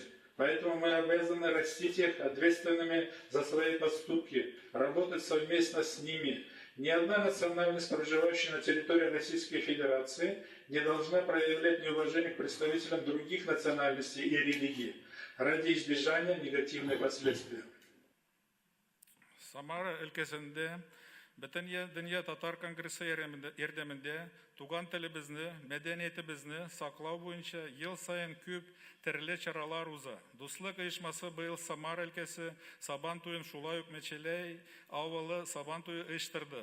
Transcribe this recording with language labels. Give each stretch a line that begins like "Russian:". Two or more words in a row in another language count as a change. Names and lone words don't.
Russian: Поэтому мы обязаны растить их ответственными за свои поступки, работать совместно с ними. Ни одна национальность, проживающая на территории Российской Федерации, не должна проявлять неуважение к представителям других национальностей и религий ради избежания негативных последствий.
Tatar: Самара өлкәсендә Бөтен дөнья татар конгрессы ярдәмендә туган телебезне, мәдәниятебезне саклау буенча ел сайын күп төрле чаралар уза. Дуслык оешмасы быел Самара өлкәсе Сабан туен шулай ук Мәчеләй авылы Сабан туе оештырды.